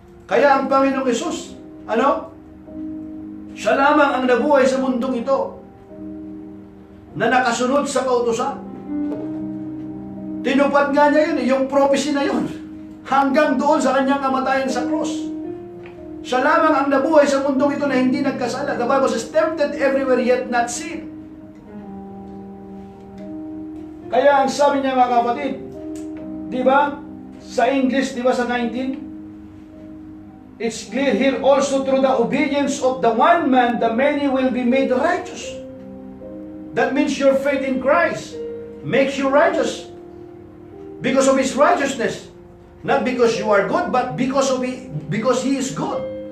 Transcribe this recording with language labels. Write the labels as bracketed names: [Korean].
[Filipino] Kaya ang Panginoong Hesus, siya lamang ang nabuhay sa mundong ito na nakasunod sa kautusan. Tinupad nga niya yun, yung prophecy na yun, hanggang doon sa kanyang kamatayan sa cross. Siya lamang ang nabuhay sa mundong ito na hindi nagkasala. [English] The Bible says, tempted everywhere yet not sin. [Filipino] Kaya ang sabi niya mga kapatid, di ba? Sa English, di ba sa 19? [English] It's clear here also through the obedience of the one man, the many will be made righteous. That means your faith in Christ makes you righteous. Because of His righteousness. Not because you are good, but because He is good.